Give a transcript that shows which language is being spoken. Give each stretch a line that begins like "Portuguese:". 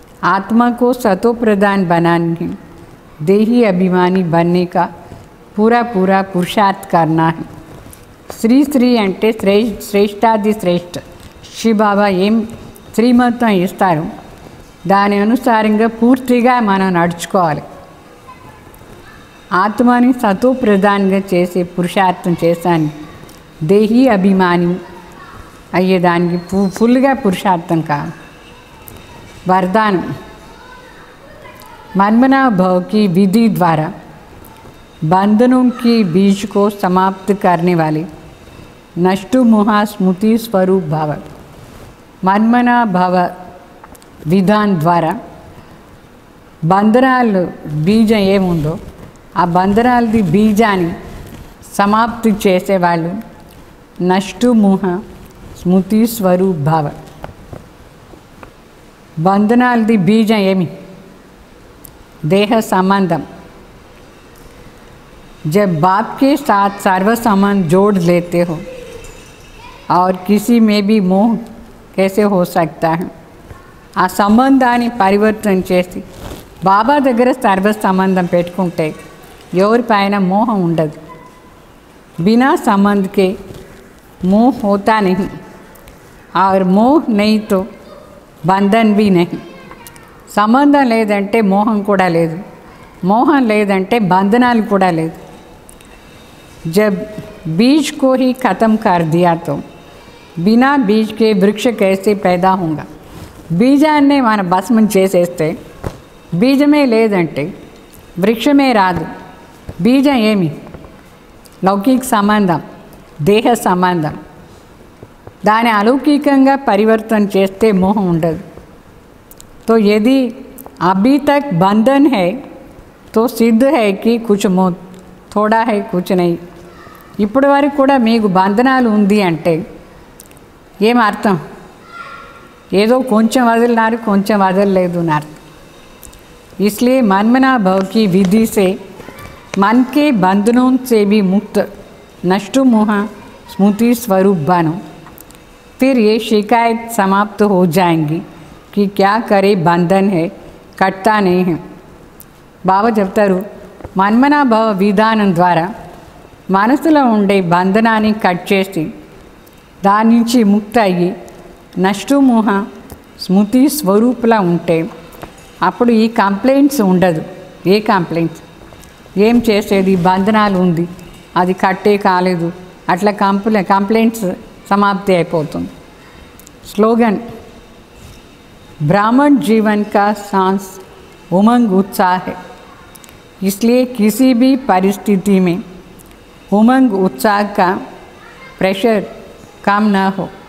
Hindi: आत्मा को सतो प्रधान बनाने है. देही अभिमानी बनने का पूरा पुरुषार्थ करना है.
Telugu: श्री అంటే శ్రేష్టాది శ్రేష్ఠ శ్రీ బాబా ఏం శ్రీమతం ఇస్తారు దాని అనుసారంగా పూర్తిగా మనం నడుచుకోవాలి. ఆత్మని సతో ప్రధానంగా చేసే పురుషార్థం చేశాను. దేహీ అభిమాని అయ్యేదానికి ఫుల్గా పురుషార్థం కాదు.
Hindi: वरदान मनमना भाव की विधि द्वारा बंधनों की बीज को समाप्त करने वाले नष्टु मोहा स्मृति स्वरूप भाव मनमना भाव विधान द्वारा
Telugu: బంధనాలు బీజం ఏముందో ఆ బంధనాలది బీజాన్ని సమాప్తి చేసేవాళ్ళు నష్టు మోహ స్మృతి స్వరూప్ భావ. బంధనాలది బీజం ఏమి?
Hindi: देह संबंधम. जब बाप के साथ सर्व संबंध जोड़ लेते हो और किसी में भी मोह कैसे हो सकता है?
Telugu: ఆ సంబంధాన్ని పరివర్తన చేసి బాబా దగ్గర సర్వ సంబంధం పెట్టుకుంటే ఎవరిపైన మోహం ఉండదు.
Hindi: बिना संबंध के मोह होता नहीं और मोह नहीं तो बंधन भी नहीं.
Telugu: సంబంధం లేదంటే మోహం కూడా లేదు, మోహం లేదంటే బంధనాలు కూడా లేదు.
Hindi: जब बीज को ही ख़त्म कर दिया तो बिना बीज के वृक्ष कैसे पैदा होगा?
Telugu: బీజాన్నే మన భస్మం చేసేస్తే బీజమే లేదంటే వృక్షమే రాదు. బీజం ఏమి? లౌకిక సంబంధం, దేహ సంబంధం. దాని అలౌకికంగా పరివర్తన చేస్తే మోహం ఉండదు.
Hindi: तो यदि अभी तक बंधन है तो सिद्ध है कि कुछ मोह थोड़ा है कुछ नहीं.
Telugu: ఇప్పటి వరకు కూడా మీకు బంధనాలు ఉంది అంటే ఏం అర్థం? ఏదో కొంచెం వదిలినారు కొంచెం వదలలేదు అని అర్థం.
Hindi: इसलिए मनमना भाव की विधि से मन के बंधनों से भी मुक्त नष्टु मोह स्मृति स्वरूप बनो. फिर ये शिकायत समाप्त हो जाएंगी कि क्या करे బంధన్ है కట్తా नहीं है.
Telugu: బాబా చెప్తారు మన్మనా భావ విధానం ద్వారా మనసులో ఉండే బంధనాన్ని కట్ చేసి దాని నుంచి ముక్త అయ్యి నష్టు మోహ స్మృతి స్వరూపులా ఉంటే అప్పుడు ఈ కంప్లైంట్స్ ఉండదు. ఏ కంప్లైంట్స్? ఏం చేసేది, బంధనాలు ఉంది అది కట్టే కాలేదు అట్లా కంప్లైంట్స్ సమాప్తి అయిపోతుంది.
Hindi: స్లోగన్ ब्राह्मण जीवन का सांस उमंग उत्साह है. इसलिए किसी भी परिस्थिति में उमंग उत्साह का प्रेशर कम ना हो.